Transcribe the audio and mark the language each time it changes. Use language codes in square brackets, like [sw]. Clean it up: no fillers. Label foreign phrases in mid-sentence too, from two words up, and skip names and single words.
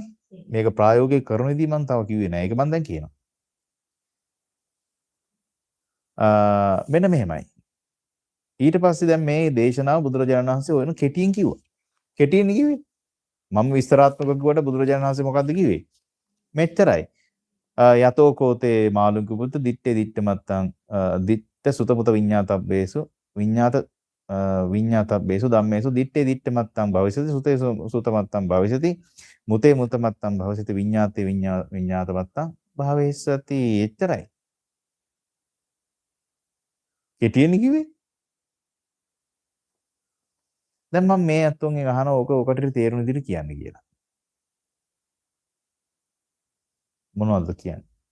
[si] මේක ප්‍රායෝගික කරන විදිහ මම තව කිව්වේ නෑ. ඒක මම දැන් කියනවා. මෙන්න මෙහෙමයි. ඊට පස්සේ දැන් මේ දේශනාව බුදුරජාණන් වහන්සේ ඔයන කෙටියෙන් කිව්වා. කෙටියෙන් කිව්වේ. මම විස්තරාත්මකව කිව්වට බුදුරජාණන් වහන්සේ මොකද්ද කිව්වේ? මෙච්චරයි. [pi] යතෝ කෝතේ මාළුක පුත දිත්තේ දිත්ත මත්තං දිත්ත සුතමුත විඤ්ඤාතබ්බේසු විඤ්ඤාතබ්බේසු ධම්මේසු දිත්තේ දිත්ත මත්තං භවිසති සුතේ සුත මත්තං භවිසති මුතේ මුත මත්තං භවිසති විඤ්ඤාතේ විඤ්ඤාත මත්තං භවෙස්සති. [si] එච්චරයි. කෙටියෙන් කිව්වේ. දැන් මම මේ අත්තුන්ගෙන් අහන ඔකට තේරුණ විදිහට කියන්න කියලා. මොනවද කියන්නේ?